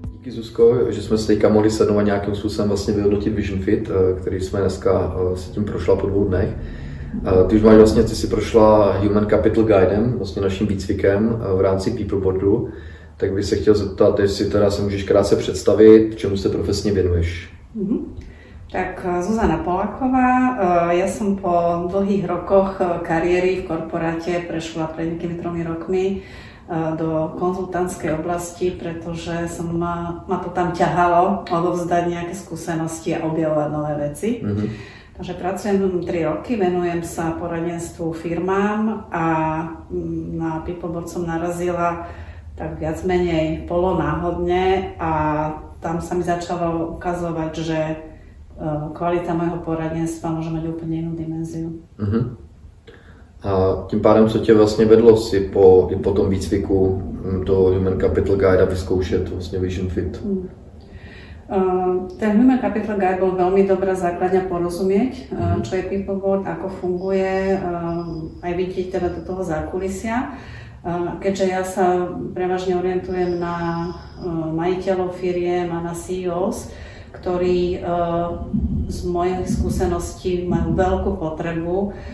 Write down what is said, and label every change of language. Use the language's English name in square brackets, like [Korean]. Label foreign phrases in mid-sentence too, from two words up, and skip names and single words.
[Czech] díky Zuzko, že jsme se teďka mohli sednout a nějakým způsobem vlastně vyhodnotit Vision Fit, který jsme dneska si tím prošla po 2 dnech. Ty už máš vlastně, ty si prošla Human Capital Guidem, vlastně naším výcvikem v rámci People Boardu, tak bych se chtěl zeptat, jestli teda se můžeš krátce představit, čemu se profesně věnuješ. [Slovak] Tak Zuzana Poláková, ja som po dlhých rokoch kariéry v korporáte prešla pred nejakými 3 rokmi do konzultantskej oblasti, pretože ma to tam ťahalo odovzdať nejaké skúsenosti a objavovať nové veci. Takže pracujem 3 roky, venujem sa poradenstvu firmám a na Peopleboard som narazila tak viac menej polonáhodne a tam sa mi začalo ukazovať, že kvalita mojho poradenstva môže mať úplne inú dimenziu. [Czech] A tím pádem, co tě vlastně vedlo si po tom výcviku do Human Capital Guide a vyzkoušet vlastně Vision Fit? [Slovak] Ten Human Capital Guide bol veľmi dobrá základňa porozumieť, čo je Peopleboard, ako funguje, aj vidieť teda do toho zákulisia. Keďže ja sa prevažne orientujem na majiteľov firiem a na CEOs, ktorí z mojich skúseností majú veľkú potrebu